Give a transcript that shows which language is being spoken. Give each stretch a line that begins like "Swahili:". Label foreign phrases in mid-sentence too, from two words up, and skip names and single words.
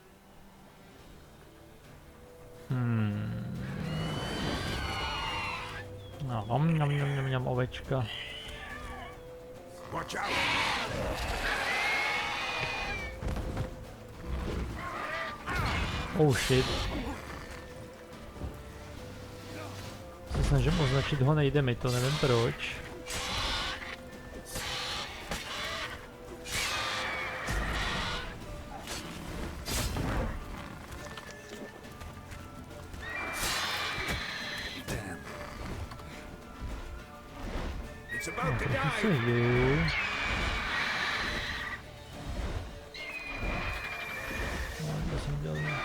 Czech: No, nom, ovečka.
English: Watch out! Oh shit.
Czech: Se snažím označit ho, nejde mi to, nevím proč.
English: It's about to
Czech: Co se
English: die!
Czech: děje? To jsem dělal.